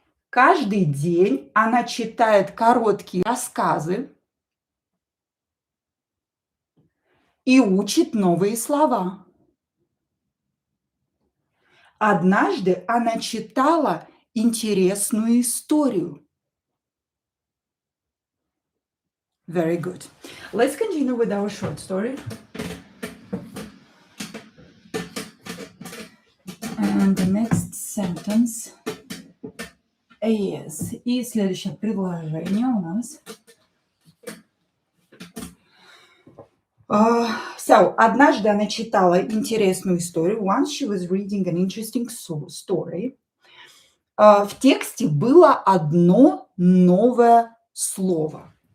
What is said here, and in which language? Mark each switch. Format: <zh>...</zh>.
<ru>Каждый день она читает короткие рассказы и учит новые слова. Однажды она читала интересную историю.</ru> <en>Very good. Let's continue with our short story. And the next sentence is.</en> <ru>И следующее предложение у нас. So, однажды она читала интересную историю.</ru> <en>Once she was reading an interesting story.</en> <ru>В тексте было одно новое слово.</ru>